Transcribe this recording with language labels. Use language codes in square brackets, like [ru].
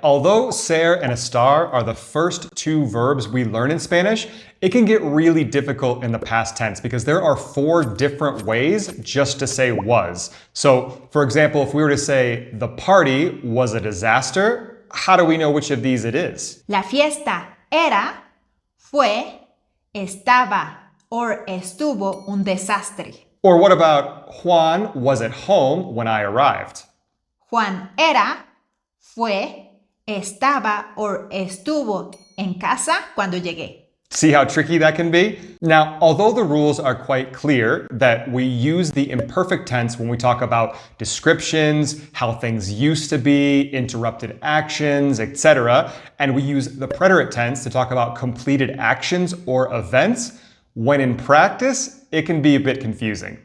[en] Although ser and estar are the first two verbs we learn in Spanish, it can get really difficult in the past tense because there are 4 different ways just to say was. So, for example, if we were to say the party was a disaster, how do we know which of these it is? [es] La fiesta era, fue, estaba, or estuvo un desastre. [en] Or what about Juan was at home when I arrived? [es] Juan era, fue, estaba, or estuvo en casa cuando llegué. [en] See how tricky that can be? Now, although the rules are quite clear that we use the imperfect tense when we talk about descriptions, how things used to be, interrupted actions, etc., and we use the preterite tense to talk about completed actions or events, when in practice, it can be a bit confusing.